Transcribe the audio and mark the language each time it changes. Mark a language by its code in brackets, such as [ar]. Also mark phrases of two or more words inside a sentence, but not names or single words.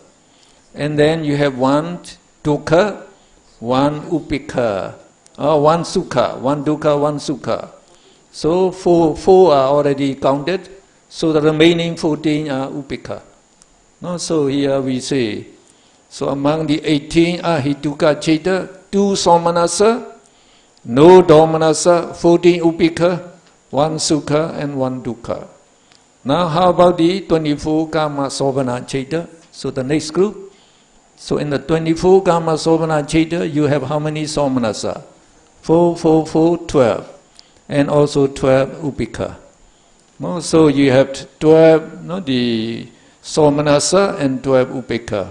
[en] And then you have 1 Dukkha, 1 Upekha. 1 Sukha, 1 Dukkha, 1 Sukha. So 4 are already counted. So the remaining 14 are Upekha. So here we say, so among the 18 [pi] Ahituka Chaita, [en] 2 Somanasa, no Domanasa, 14 Upekha, 1 Sukha and 1 Dukkha. Now how about the 24 [pi] Kama Sobhana Chaita? [en] So the next group. So in the 24 [pi] Kama Sobhana Chaita, [en] you have how many Somanasa? 4, 4, 4, 12. And also 12 Upekha. So you have 12 the Somanasa and 12 Upekha.